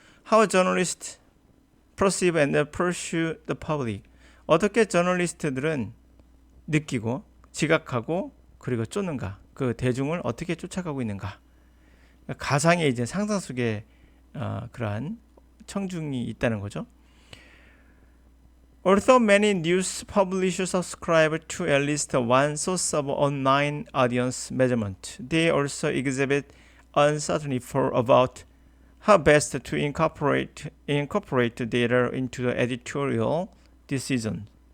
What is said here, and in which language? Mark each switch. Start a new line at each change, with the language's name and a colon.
English: How journalists perceive and pursue the public.
Korean: 어떻게 저널리스트들은 느끼고 지각하고 그리고 쫓는가? 그 대중을 어떻게 쫓아가고 있는가? 가상의 이제 상상 속의 그러한 청중이 있다는 거죠.
English: Although many news publishers subscribe to at least one source of online audience measurement, they also exhibit uncertainty about how best to incorporate data into the editorial decision.